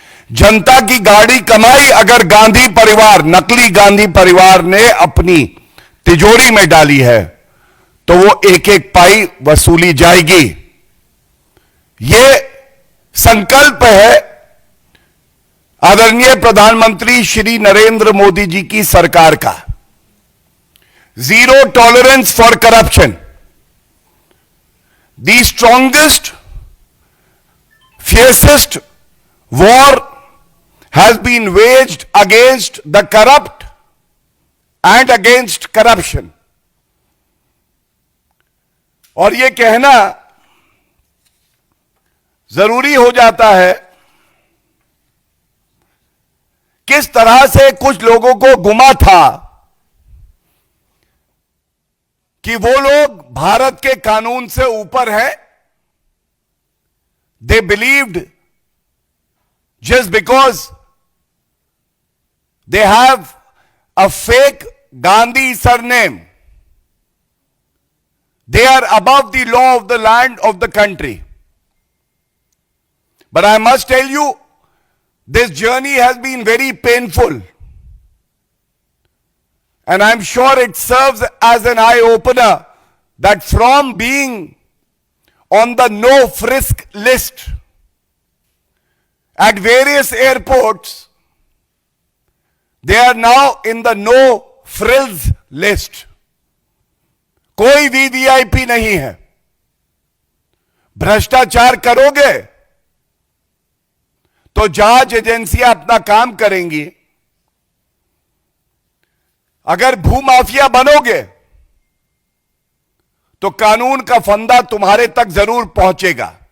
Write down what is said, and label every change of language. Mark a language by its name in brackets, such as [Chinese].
[Hindi] जनता की गाड़ी कमाई अगर गांधी परिवार, नकली गांधी परिवार ने अपनी तिजोरी में डाली है तो वो एक एक पाई वसूली जाएगी। ये संकल्प है आदरणीय प्रधानमंत्री श्री नरेंद्र मोदी जी की सरकार का। [English] Zero tolerance for corruption, the strongest fiercest war has been waged against the corrupt and against corruption। [Hindi] और यह कहना जरूरी हो जाता है, किस तरह से कुछ लोगों को गुमा था कि वो लोग भारत के कानून से ऊपर है। [English] They believed just because they have a fake Gandhi surname, they are above the law of the land of the country. But I must tell you, this journey has been very painful. And I'm sure it serves as an eye-opener that from being on the no frisk list at various airports, they are now in the no frills list. [Hindi] कोई भी VIP नहीं है। भ्रष्टाचार करोगे तो जांच एजेंसियां अपना काम करेंगी, अगर भूमाफिया बनोगे तो कानून का फंदा तुम्हारे तक जरूर पहुंचेगा।